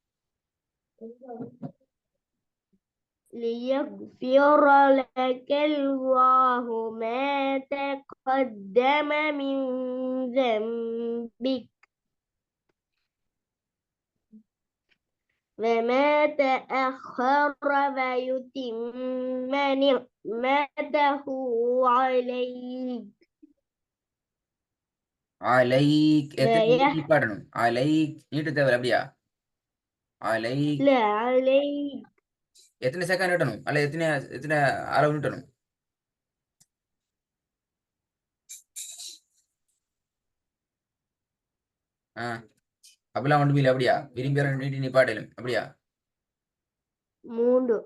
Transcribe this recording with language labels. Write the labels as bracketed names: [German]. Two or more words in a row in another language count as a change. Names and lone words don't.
[Arabic] ليغفر لك الله ما تقدم من ذنبك وما تأخر ويتم نعمته عليك [Tamil] عليك எத்தனை பாடணும் عليك நீட்டு தேவை அப்படியா عليك [Arabic] لا عليك [Tamil] எத்தனை செகண்ட் நீட்டணும் அல்ல எத்தனை எத்தனை அளவு நீட்டணும் அப்படிலாம் ஒன்று இல்லை அப்படியா விரும்பி நீட்டி நிப்பாட்டலும் அப்படியா 3